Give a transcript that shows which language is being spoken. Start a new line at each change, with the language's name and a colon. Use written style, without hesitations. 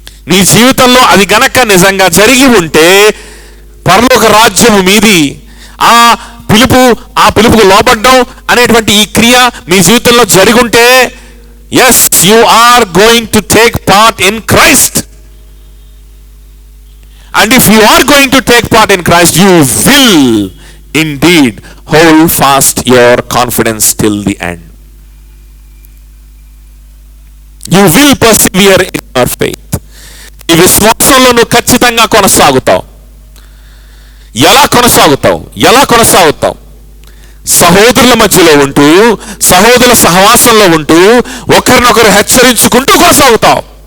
Telugu: నీ జీవితంలో అది గనక నిజంగా జరిగి ఉంటే పరలోక రాజ్యము మీది. ఆ పిలుపుకు లోబడ్డం అనేటువంటి ఈ క్రియ మీ జీవితంలో జరిగి ఉంటే,
English: yes, you are going to take part in Christ. And if you are going to take part in Christ, you will indeed hold fast your confidence till the end. You will persevere in your faith.
Telugu: ఈ విశ్వాసంలో నువ్వు ఖచ్చితంగా కొనసాగుతావు. ఎలా కొనసాగుతావు? సహోదరుల మధ్యలో ఉంటూ, సహోదరుల సహవాసంలో ఉంటూ, ఒకరినొకరు హెచ్చరించుకుంటూ కొనసాగుతావు.